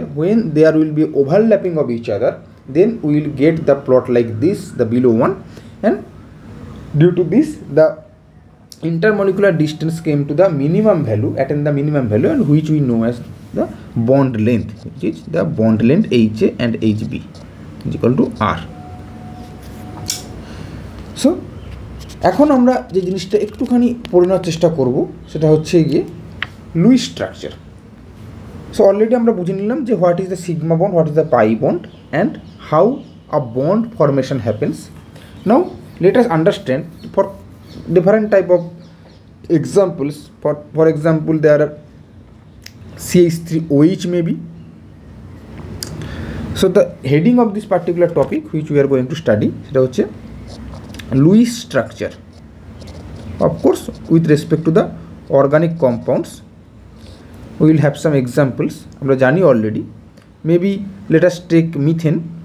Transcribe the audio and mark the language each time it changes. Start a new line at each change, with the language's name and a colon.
English: When there will be overlapping of each other, then we will get the plot like this, the below one, and due to this the intermolecular distance came to the minimum value, attain the minimum value, and which we know as the bond length, which is the bond length HA and HB is equal to R.
Bangla: So এখন আমরা যে জিনিসটা একটুখানি পড়ে নেওয়ার চেষ্টা করব সেটা হচ্ছে গিয়ে লুইস স্ট্রাকচার।
English: so already
Bangla: আমরা বুঝে নিলাম যে
English: What is the sigma bond, what is the pi bond, and how a bond formation happens. Now let us understand for different type of examples. For example there are CH3OH maybe. So the heading of this particular topic which we are going to study
Bangla: সেটা হচ্ছে
English: Lewis structure, of course with respect to the organic compounds. We will have some examples,
Bangla: আমরা জানি
English: already. Maybe let us take methane.